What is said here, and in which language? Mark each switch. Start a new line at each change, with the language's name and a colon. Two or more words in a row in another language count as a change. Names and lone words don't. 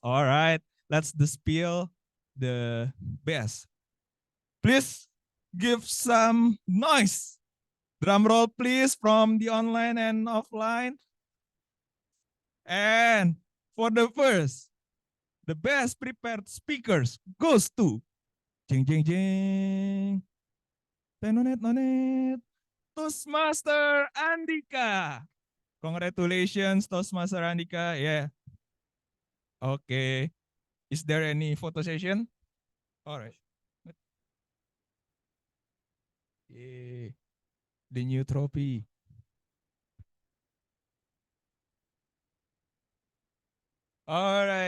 English: All right, let's the spill the best. Please give some noise. Drum roll, please, from the online and offline. And for the first, the best prepared speakers goes to jing jing jing. Tenonet nonet. Toastmaster Andhyka. Congratulations, Toastmaster Andhyka. Yeah. Okay. Is there any photo session? All right. Yeah. The new trophy. All right.